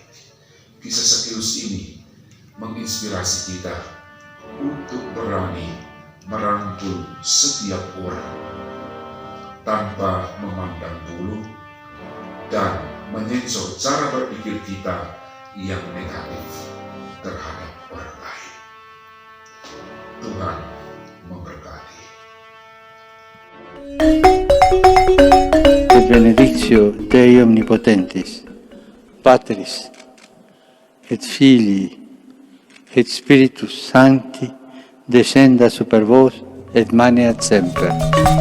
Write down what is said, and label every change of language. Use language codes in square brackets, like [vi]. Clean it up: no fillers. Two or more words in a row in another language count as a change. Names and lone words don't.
[id] Kisah Zakheus ini menginspirasi kita untuk berani merangkul setiap orang tanpa memandang bulu dan menyensor cara berpikir kita yang negatif terhadap orang lain. Tuhan memberkati. [la] Et benedictio Dei Omnipotentis, Patris, et Filii, et Spiritus Sancti, descenda super vos et maneat semper.